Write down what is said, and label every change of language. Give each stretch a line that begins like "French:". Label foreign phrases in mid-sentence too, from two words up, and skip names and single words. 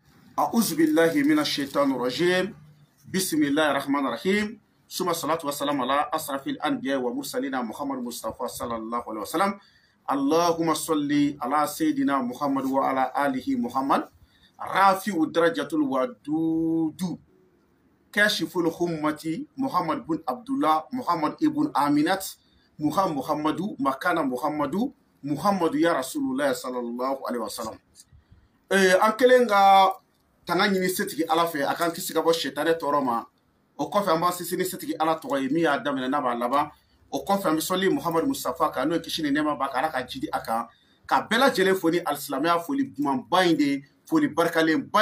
Arabic: أعوذ بالله من الشيطان الرجيم بسم الله الرحمن الرحيم ثم الصلاة والسلام على أشرف الأنبياء ومرسلين محمد مصطفى صلى الله عليه وسلم اللهم صل على سيدنا محمد وعلى آله محمد رافع درجة الودود كاشف الأمة محمد بن عبد الله محمد ابن آمنة محمد مكان محمد يا رسول الله صلى الله عليه وسلم
Bambara: أنكلنغا tanga setigi ala fe akan kisi ka bɔ shetane tɔɔrɔ ma o kɔfɛ an b'a sisi ni setigi ala tɔgɔ ye min y'a daminɛ n'a b'a laban o kɔfɛ an bɛ sɔli muhamadu mustafa kan n'o ye kisi ni nɛɛma b'a kan ala ka jidi a kan ka bɛɛ lajɛlen fo ni alisilamɛya foli dumanba in de foli barikalenba